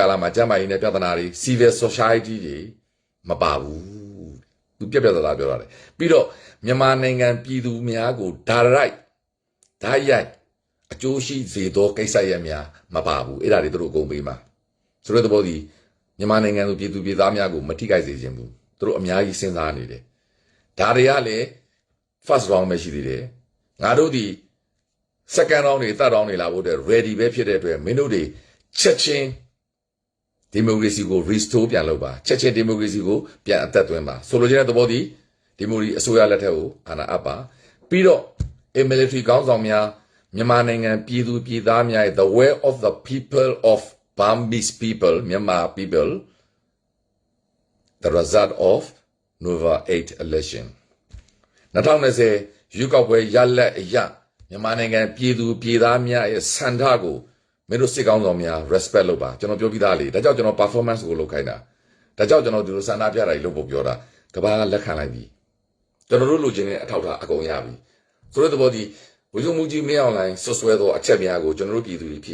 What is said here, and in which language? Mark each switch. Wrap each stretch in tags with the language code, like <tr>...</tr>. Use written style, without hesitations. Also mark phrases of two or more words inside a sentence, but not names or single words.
<my>လမှာကျန်းမာရေးနဲ့ပြဿနာတွေ</my> <en>civil society</en> <my>တွေမပါဘူးသူပြတ်သားပြောရတယ်ပြီးတော့မြန်မာနိုင်ငံပြည်သူများကိုဓာတ်ရိုက်အကျိုးရှိစေသောကိစ္စရပ်များမ ပါဘူးအဲ့ဒါတွေသူတို့အကုန်ပေးမှာဆိုတဲ့သဘောဒီမြန်မာနိုင်ငံသူပြည်သူပြည်သားများကိုမထိခိုက်စေခြင်းဘူးသူတို့အများကြီးစဉ်းစားနေတယ် ဒါတွေကလည်း</my> <en>first round</en> <my>ပဲရှိသေးတယ်ငါတို့ဒီ</my> <en>second round</en> <my>တွေ</my> <en>third round</en> <my>တွေလာဖို့အတွက် ready ပဲဖြစ်တဲ့အတွက် မင်းတို့တွေချက်ချင်းဒီမိုကရေစီကို restore ပြန်လုပ်ပါချက်ချင်းဒီမိုကရေစီကိုပြန်အသက်သွင်းပါဆိုလိုချင်တဲ့သဘောဒီဒီမိုကရေစီအစိုးရလက်ထက်ကိုအာဏာအပ်ပါပြီးတော့ military ကောင်းဆောင်များမြန်မာနိုင်ငံပြည်သူပြည်သားများရဲ့</my> <en>the will of the people of Burmese people Myanmar people the result of November 8 election</en> <my>2020ရွေးကောက်ပွဲရလဒ်အရမြန်မာနိုင်ငံပြည်သူပြည်သားများရဲ့စံထားကိုမင်းတို့စစ်ကောင်းဆောင်များ respect လုပ်ပါကျွန်တော်ပြောပြီးသားလေဒါကြောင့်ကျွန်တော် performance ကိုလုပ်ခိုင်းတာဒါကြောင့်ကျွန်တော်ဒီလိုစံထားပြတာကြီးလုပ်ဖို့ပြောတာကဘာကလက်ခံလိုက်ပြီကျွန်တော်တို့လိုချင်တဲ့အထောက်အထားအကုန်ရပြီဆိုတဲ့သဘောဒီဝိဇုံမူကြီးမင်းအောင်လိုင်းဆွဆွဲသောအချက်များကိုကျွန်တော်တို့ပြည်သူတွေဖြ</my>